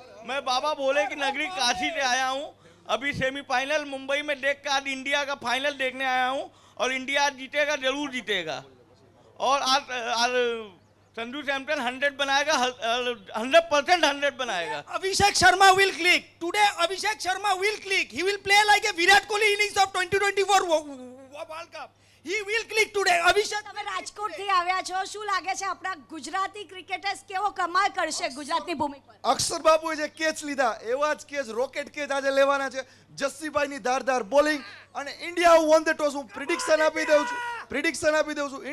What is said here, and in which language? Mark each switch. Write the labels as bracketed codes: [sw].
[hi] मैं बाबा भोले की नगरी काशी से आया हूँ। अभी सेमीफाइनल मुंबई में देख कर आज इंडिया का फाइनल देखने आया हूँ और इंडिया जीतेगा, जरूर जीतेगा। और आज संजू सैमसन 100 बनाएगा, 100% 100 बनाएगा। [en] Abhishek Sharma will click today. Abhishek Sharma will click. He will play like a Virat Kohli innings of 2024 World Cup. He will click today. Abhishek. [gu] તમે રાજકોટથી આવ્યા છો, શું લાગે છે આપણા ગુજરાતી ક્રિકેટર્સ કેવો કમાલ કરશે ગુજરાતની ભૂમિ પર? અક્ષર બાબુએ જે કેચ લીધા એવા જ કેચ, રોકેટ કેચ આજે લેવાના છે। જસ્સીભાઈની ધારદાર બોલિંગ અને [en] India who won the toss, [gu] હું પ્રિડિક્શન આપી દઉં છું।